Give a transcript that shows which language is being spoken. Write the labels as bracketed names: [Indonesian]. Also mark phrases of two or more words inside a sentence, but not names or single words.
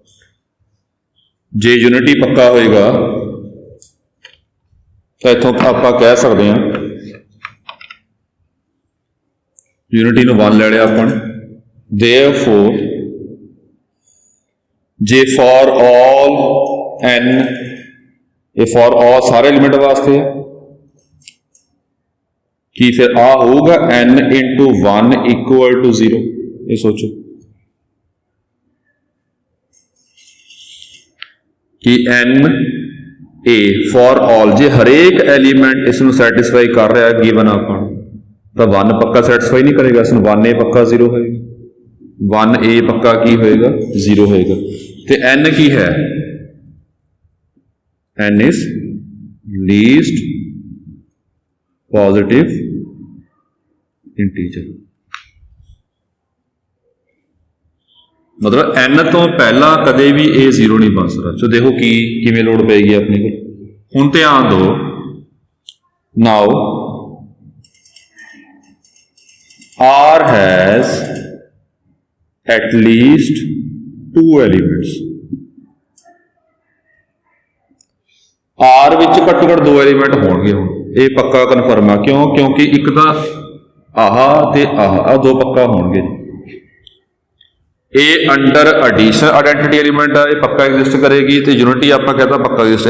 [Punjabi] ਜੇ ਯੂਨਿਟੀ ਪੱਕਾ ਹੋਏਗਾ ਤਾਂ ਇੱਥੋਂ ਆਪਾਂ ਕਹਿ ਸਕਦੇ ਹਾਂ, ਯੂਨਿਟੀ ਨੂੰ 1 ਲੈ ਲਿਆ ਆਪਾਂ ਨੇ, therefore ਜੇ [English] for all n, [Punjabi] ਇਹ [English] for all [Punjabi] ਸਾਰੇ ਐਲੀਮੈਂਟ ਵਾਸਤੇ ਹੈ, ਕੀ ਫਿਰ ਆ ਹੋਊਗਾ [English] n into 1 equal to 0। [Punjabi] ਇਹ ਸੋਚੋ ਕਿ n a [English] for all, [Punjabi] ਜੇ ਹਰੇਕ ਐਲੀਮੈਂਟ ਇਸ ਨੂੰ ਸੈਟਿਸਫਾਈ ਕਰ ਰਿਹਾ ਗਿਵਨ ਆਪਾਂ ਤਾਂ 1 ਪੱਕਾ ਸੈਟਿਸਫਾਈ ਨਹੀਂ ਕਰੇਗਾ, ਇਸ ਨੂੰ 1a ਪੱਕਾ 0 ਹੋਏਗਾ, 1a ਪੱਕਾ ਕੀ ਹੋਏਗਾ 0 ਹੋਏਗਾ। ਤੇ n ਕੀ ਹੈ, [English] n is least positive integer, [Punjabi] ਮਤਲਬ n ਤੋਂ ਪਹਿਲਾਂ ਕਦੇ ਵੀ ਇਹ 0 ਨਹੀਂ ਬਣ ਸਕਦਾ। ਸੋ ਦੇਖੋ ਕੀ ਕਿਵੇਂ ਲੋੜ ਪਏਗੀ ਆਪਣੇ ਕੋਲ, ਹੁਣ ਧਿਆਨ ਦਿਓ। [English] ਨਾਓ R has at least 2 elements। [Punjabi] R ਵਿੱਚ ਘੱਟੋ ਘੱਟ 2 ਐਲੀਮੈਂਟ ਹੋਣਗੇ, ਹੁਣ ਇਹ ਪੱਕਾ ਕਨਫਰਮ ਆ। ਕਿਉਂ? ਕਿਉਂਕਿ ਇੱਕ ਤਾਂ ਆਹ ਤੇ ਆਹ 2 ਪੱਕਾ ਹੋਣਗੇ। ਇਹ [English] under addition identity element [Punjabi] ਆ, ਇਹ ਪੱਕਾ ਐਗਜ਼ਿਸਟ ਕਰੇਗੀ, ਤੇ ਯੂਨਿਟੀ ਆਪਾਂ ਕਹਿੰਦਾ ਪੱਕਾ ਐਗਜ਼ਿਸਟ।